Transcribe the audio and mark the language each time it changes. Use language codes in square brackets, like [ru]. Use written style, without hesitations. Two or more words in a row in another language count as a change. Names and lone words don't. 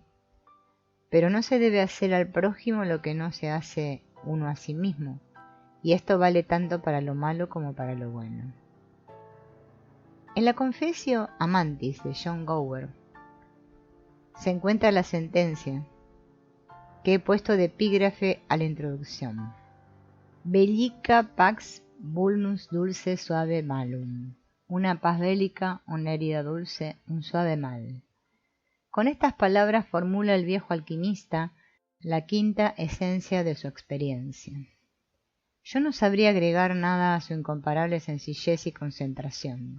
[es] Pero no se debe hacer al prójimo lo que no se hace uno a sí mismo, y esto vale tanto para lo malo como para lo bueno. En la Confessio Amantis de John Gower se encuentra la sentencia que he puesto de epígrafe a la introducción. [la] Bellica pax vulnus dulce suave malum. [es] Una paz bélica, una herida dulce, un suave mal. Con estas palabras formula el viejo alquimista la quinta esencia de su experiencia. Yo no sabría agregar nada a su incomparable sencillez y concentración.